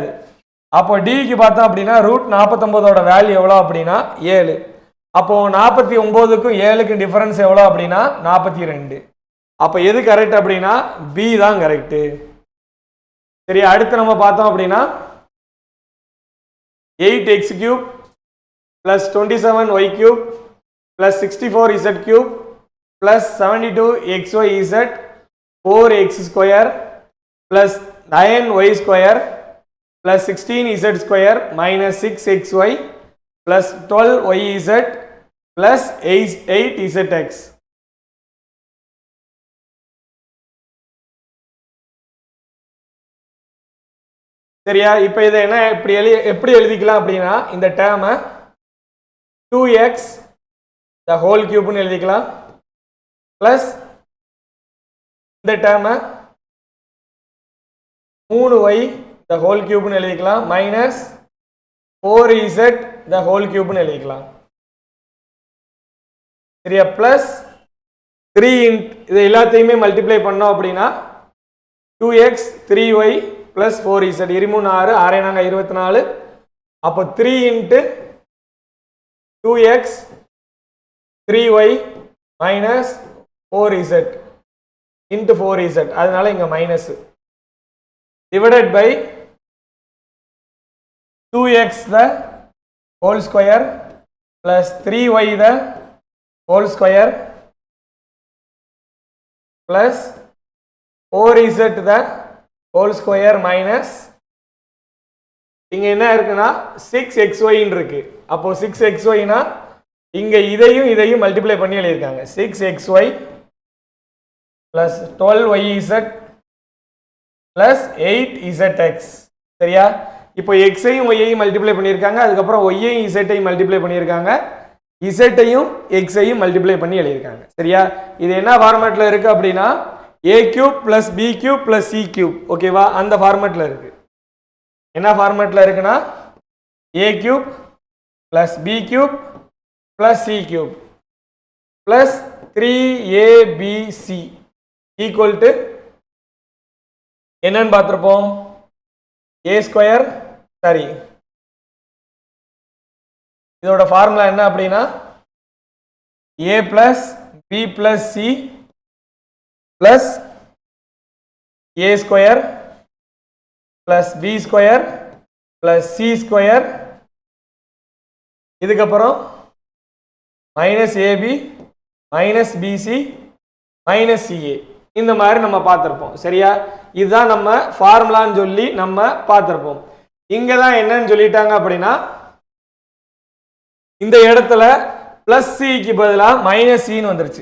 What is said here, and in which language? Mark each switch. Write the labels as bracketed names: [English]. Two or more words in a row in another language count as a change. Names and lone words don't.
[Tamil] அப்போ டிக்கு பார்த்தோம் அப்படின்னா ரூட் 49ஓட வேல்யூ எவ்வளோ அப்படின்னா 7. அப்போ 49க்கும் 7க்கும் டிஃபரன்ஸ் எவ்வளோ அப்படின்னா 42. அப்ப எது கரெக்ட் அப்படின்னா பி தான் கரெக்ட். சரி, அடுத்து நம்ம பார்த்தோம் அப்படின்னா [English] 8x³ plus 27y³ plus 64z³ plus 72xyz 4x² plus 9y² plus 16z² minus 6xy plus 12yz plus 8zx. [Tamil] சரியா? இப்போ இதை என்ன எப்படி எழுதிக்கலாம் அப்படின்னா இந்த டேர்மை [English] 2x the whole cube [Tamil] னு எழுதிக்கலாம் பிளஸ் இந்த டேர்மை [English] 3y the whole cube [Tamil] னு எழுதிக்கலாம் மைனஸ் [English] 4z the whole cube [Tamil] னு எழுதிக்கலாம். சரியா? பிளஸ் 3 இது எல்லாத்தையுமே மல்டிப்ளை பண்ணோம் அப்படின்னா [English] 2x 3y plus 4z [Tamil] 23 6 6 நாங்க 24. [English] அப்போ 3 into 2x 3y minus 4z into 4z, [Tamil] அதனால இங்க மைனஸ், [English] divided by 2x the whole square plus 3y the whole square plus 4z the whole square minus [Tamil] இங்க என்ன இருக்குன்னா 6xy இருக்கு. அப்போ 6xy னா இங்க இதையும் மல்டிப்ளை பண்ணி எழுதிருக்காங்க. [English] 6xy plus 12yz plus 8zx. சரியா? [Tamil] இப்போ x ஐயும் y ஐயும் மல்டிப்ளை பண்ணியிருக்காங்க, அதுக்கப்புறம் y ஐயும் z ஐயும் மல்டிப்ளை பண்ணியிருக்காங்க, z ஐயும் x ஐயும் மல்டிப்ளை பண்ணி எழுதியிருக்காங்க. சரியா? இது என்ன ஃபார்மேட்ல இருக்கு அப்படின்னா [English] a³ plus b³ plus c³. [Tamil] ஓகேவா? அந்த ஃபார்மேட்ல இருக்கு. என்ன ஃபார்மேட்ல இருக்குன்னா [English] a³ plus b³ plus c³ plus 3abc equal to [Tamil] என்னன்னு பார்த்திருப்போம்? [English] a², [Tamil] சரி, இதோட ஃபார்முலா என்ன அப்படின்னா [English] a plus b plus c plus a² plus b² plus c², இதுக்கப்புறம் minus ab minus bc minus ca. [Tamil] இந்த மாதிரி நம்ம பார்த்துருப்போம். சரியா? இதுதான் நம்ம ஃபார்முலான்னு சொல்லி நம்ம பார்த்துருப்போம். இங்க தான் என்னன்னு சொல்லிட்டாங்க அப்படின்னா இந்த இடத்துல பிளஸ் சிக்கு பதிலாக மைனஸ் சின்னு வந்துருச்சு.